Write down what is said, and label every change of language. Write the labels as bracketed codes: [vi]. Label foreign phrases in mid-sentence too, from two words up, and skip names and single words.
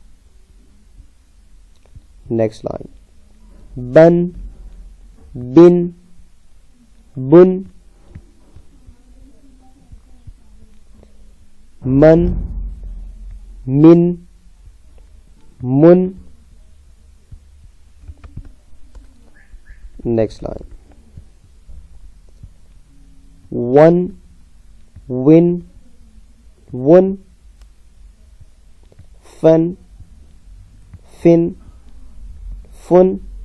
[en] Next line. Ban, bin, bun, man, min, mun. Next line. One, win, won, fun, fin, fun.